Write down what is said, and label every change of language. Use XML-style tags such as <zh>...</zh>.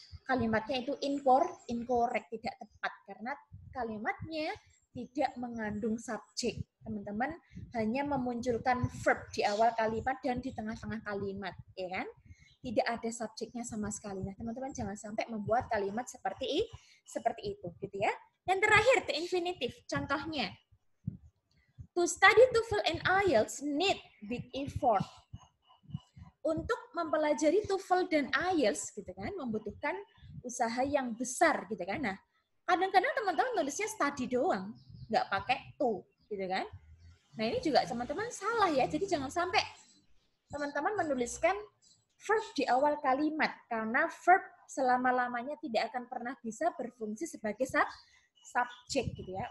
<id>Kalimatnya itu incorrect, tidak tepat karena kalimatnya tidak mengandung subjek. Teman-teman hanya memunculkan verb di awal kalimat dan di tengah-tengah kalimat, ya kan? Tidak ada subjeknya sama sekali. Nah, teman-teman jangan sampai membuat kalimat seperti itu, gitu ya. Dan terakhir, the infinitive.</id> <en>Contohnya, to study TOEFL and IELTS need big effort.</en> <id>Untuk mempelajari TOEFL dan IELTS, gitu kan, membutuhkan usaha yang besar, gitu kan. Nah, kadang-kadang teman-teman nulisnya study doang, nggak pakai to, gitu kan. Nah, ini juga teman-teman salah ya. Jadi jangan sampai teman-teman menuliskan verb di awal kalimat, karena verb selama-lamanya tidak akan pernah bisa berfungsi sebagai subjek gitu ya.</id>